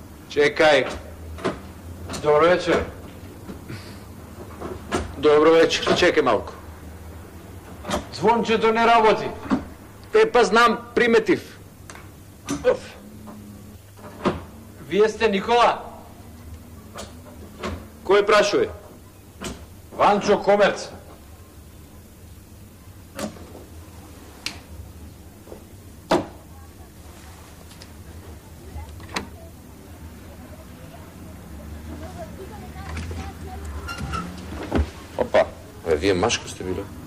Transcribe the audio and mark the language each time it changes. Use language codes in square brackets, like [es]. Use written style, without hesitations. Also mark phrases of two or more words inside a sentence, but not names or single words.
[mk] Чекај. Добро вечер. Добро вечер, чекај малко. Звончето не работи. Па знам приметив. Вие сте Никола? Кој прашува? Ванчо Комерц. Опа, вие Машко сте били?